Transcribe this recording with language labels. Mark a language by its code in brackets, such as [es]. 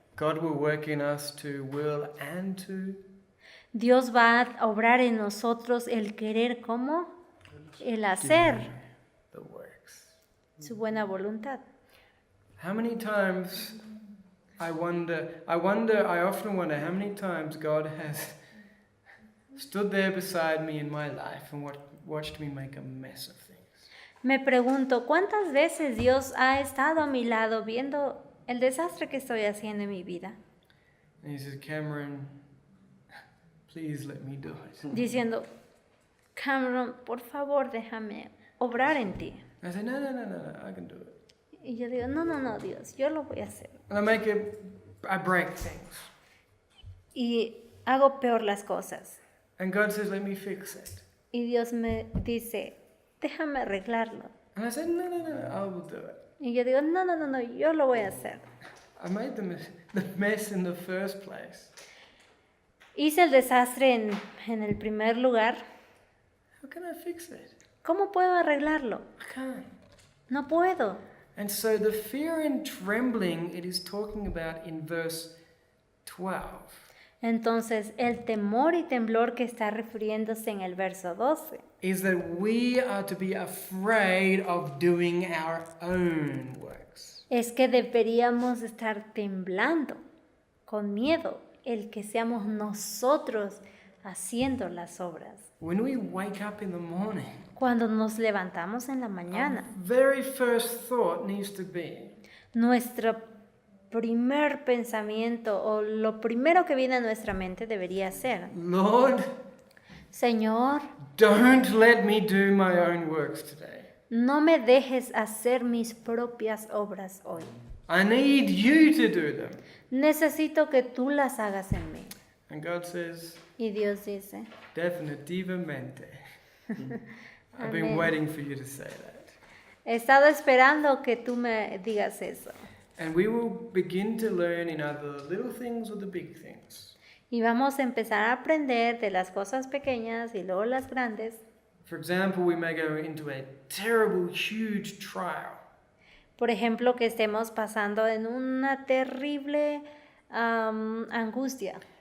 [en] God will work in us to will and to [es] Dios va a obrar en nosotros el querer como el hacer [en] the works. [es] su buena voluntad. [en] How many times I often wonder how many times God has stood there beside me in my life and watched me make a mess of things. [es] Me pregunto, ¿cuántas veces Dios ha estado a mi lado viendo el desastre que estoy haciendo en mi vida? [en] And he says, Cameron, please let me do it. [es] Diciendo, Cameron, por favor, déjame obrar en ti. [en] I say, no, I can do it. [es] Y yo digo, no, Dios, yo lo voy a hacer. [en] And I break things. [es] Y hago peor las cosas. [en] And God says, let me fix it. [es] Y Dios me dice, déjame arreglarlo. [en] And I said, no, I will do it. [es] Y yo digo, no, yo lo voy a hacer. [en] I made the mess in the first place. [es] Hice el desastre en el primer lugar. [en] How can I fix it? [es] ¿Cómo puedo arreglarlo? [en] I can't. [es] No puedo. [en] And so the fear and trembling it is talking about in verse 12 [es] Entonces, el temor y temblor que está refiriéndose en el verso 12 [en] is that we are to be afraid of doing our own works. [es] es que deberíamos estar temblando, con miedo, el que seamos nosotros haciendo las obras. [en] When we wake up in the morning, [es] Cuando nos levantamos en la mañana, [en] our very first thought needs to be, [es] nuestro primer pensamiento o lo primero que viene a nuestra mente debería ser, [en] Lord, [es] Señor, [en] don't let me do my own works today. [es] No me dejes hacer mis propias obras hoy. [en] I need you to do them. [es] Necesito que tú las hagas en mí. [en] And God says, [es] Y Dios dice, definitivamente. [en] I've been [es] Amen. [en] waiting for you to say that. [es] he estado esperando que tú me digas eso. [en] And we will begin to learn in either the little things or the big things. [es] Y vamos a empezar a aprender de las cosas pequeñas y luego las grandes. [en] For example, we may go into a terrible, huge trial. [es] Por ejemplo, que estemos pasando en una terrible angustia.